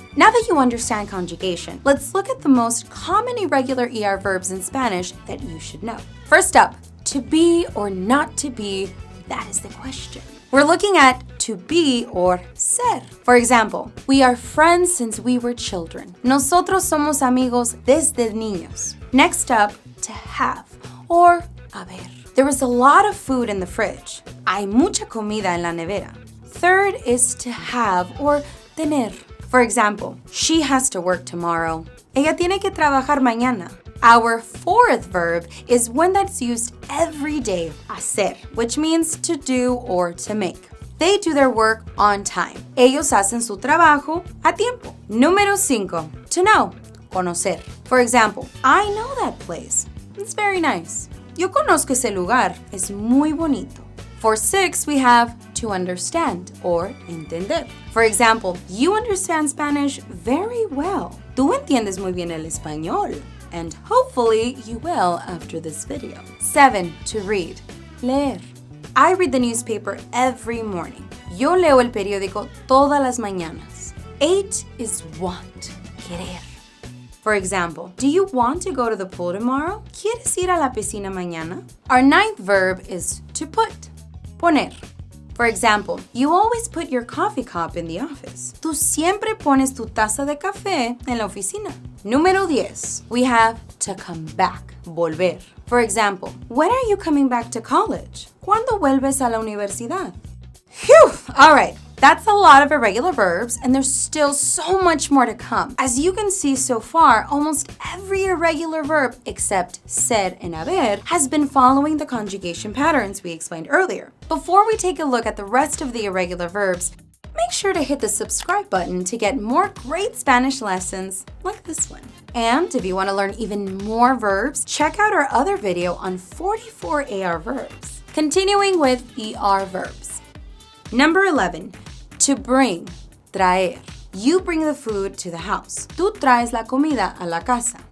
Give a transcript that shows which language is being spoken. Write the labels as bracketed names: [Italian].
[English] Now that you understand conjugation, let's look at the most common irregular ER verbs in Spanish that you should know. First up, to be or not to be, that is the question. We're looking at to be or ser. For example, we are friends since we were children. [Spanish] Nosotros somos amigos desde niños. [English] Next up, to have or haber. There is a lot of food in the fridge. [Spanish] Hay mucha comida en la nevera. [English] Third is to have or tener. For example, she has to work tomorrow. [Spanish] Ella tiene que trabajar mañana. [English] Our fourth verb is one that's used every day, hacer, which means to do or to make. They do their work on time. [Spanish] Ellos hacen su trabajo a tiempo. Número 5, [English] to know, conocer. For example, I know that place. It's very nice. [Spanish] Yo conozco ese lugar. Es muy bonito. [English] For 6, we have to understand or entender. For example, you understand Spanish very well. [Spanish] Tú entiendes muy bien el español. [English] And hopefully you will after this video. 7, to read, leer. I read the newspaper every morning. [Spanish] Yo leo el periódico todas las mañanas. [English] 8 is want, querer. For example, do you want to go to the pool tomorrow? [Spanish] ¿Quieres ir a la piscina mañana? [English] Our 9th verb is to put, poner. For example, you always put your coffee cup in the office. [Spanish] Tú siempre pones tu taza de café en la oficina. Número 10, [English] we have to come back, volver. For example, when are you coming back to college? [Spanish] ¿Cuándo vuelves a la universidad? [English] Phew! All right, That's a lot of irregular verbs, and there's still so much more to come. As you can see so far, almost every irregular verb except ser and haber has been following the conjugation patterns we explained earlier. Before we take a look at the rest of the irregular verbs, make sure to hit the subscribe button to get more great Spanish lessons like this one. And if you want to learn even more verbs, check out our other video on 44 AR verbs. Continuing with ER verbs. Number 11, to bring, traer. You bring the food to the house. [Spanish] Tú traes la comida a la casa.